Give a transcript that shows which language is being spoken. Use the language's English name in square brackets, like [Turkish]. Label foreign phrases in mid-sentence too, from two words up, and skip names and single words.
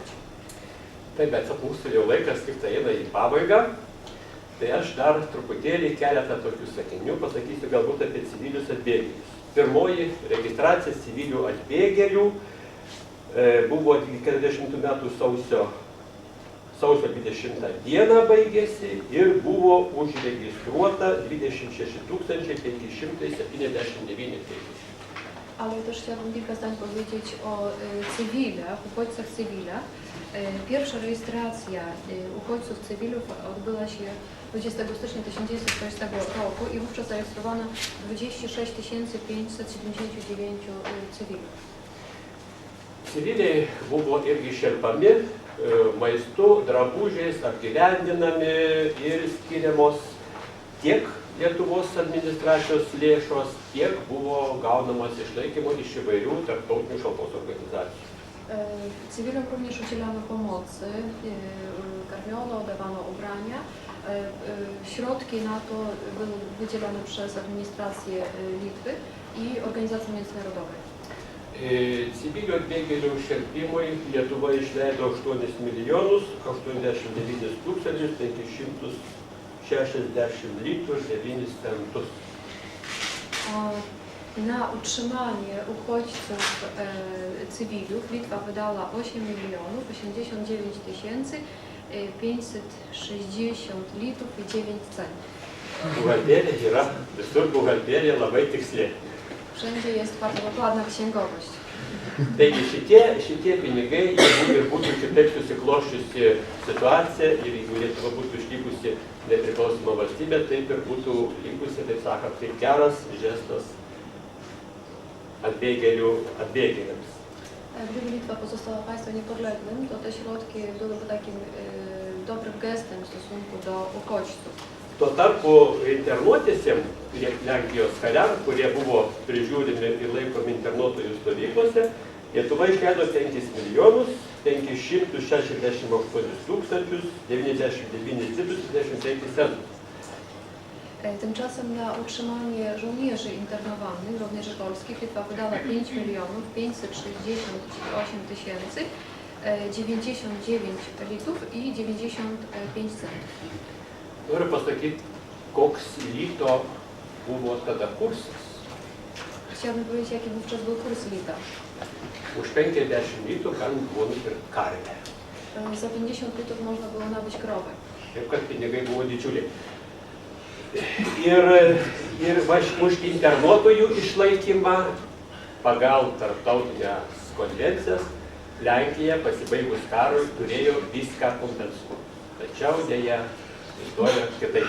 [Lithuanian] Taip, bet mūsų jau laikas kaip tai eina į pabaigą, tai aš dar truputėlį keletą tokių sakinių pasakysiu galbūt apie civilius atbėgėlius. Pirmoji registracija civilių atbėgėlių buvo 40 metų sausio 20 dieną baigėsi ir buvo užregistruota 26 579 teisės. [Polish] Ale też chciałabym kilka zdań powiedzieć o cywilach, uchodźcach cywilach. Pierwsza rejestracja uchodźców cywilów odbyła się 20 stycznia 1940 roku i wówczas zarejestrowano 26 579 cywilów. [Lithuanian] Civiliai buvo irgi šelpami maistu, drabužiais, apgyvendinami ir skiriamos tiek Lietuvos administracijos lėšos, tiek buvo gaunamas išlaikymo iš įvairių tarptautinių šalpos organizacijų. [Polish] Cywilom również udzielano pomocy, karmiono, dawano ubrania. Środki na to były wydzielone przez administrację Litwy i organizacje międzynarodowe. [Lithuanian] Civilių atbėgėlių šelpimui Lietuva išleido 8 milijonus 89 560 litrų 9 centus. [Polish] Na utrzymanie uchodźców cywilów Litwa wydała 8 089 560 litrów i 9 centów. [Lithuanian] Buhalterija yra, visur buhalterija labai tiksli. [Polish] Wszędzie jest bardzo dokładna księgowość. [Lithuanian] Taigi šitie pinigai, jeigu ir būtų kitaip susikloščiusi situacija ir jeigu Lietuva būtų išlikusi nepriklausoma valstybė, taip ir būtų likusi, taip sakant, kaip geras žestas atbėgėliams. [Polish] Gdyby Litwa pozostała państwem niepodległym, to te środki byłyby takim dobrym gestem w stosunku do uchodźców. [Lithuanian] Tuo tarpu internuotisiem Lenkijos kariam, kurie buvo prižiūrimi ir laikomi internuotojų stovyklose, Lietuva išleido 5 568 099 [Polish] litrów 65 centów. Tymczasem na utrzymanie żołnierzy internowanych, żołnierzy polskich, Litwa wydała 5 568 099 litrów i 95 centów. [Lithuanian] Noriu pasakyti, koks lito buvo tada kursas. [Polish] Chciałabym powiedzieć, jaki wówczas był kurs lita. [Lithuanian] Už 50 litrų galima buvo nupirkti karvę. [Polish] Za 50 litrów można było nabyć krowę. [Lithuanian] Taip kad pinigai buvo didžiuliai. Ir už internuotojų išlaikymą pagal tarptautinės konvencijas Lenkija pasibaigus karui turėjo viską kompensuoti. Tačiau dėja istorija kitaip.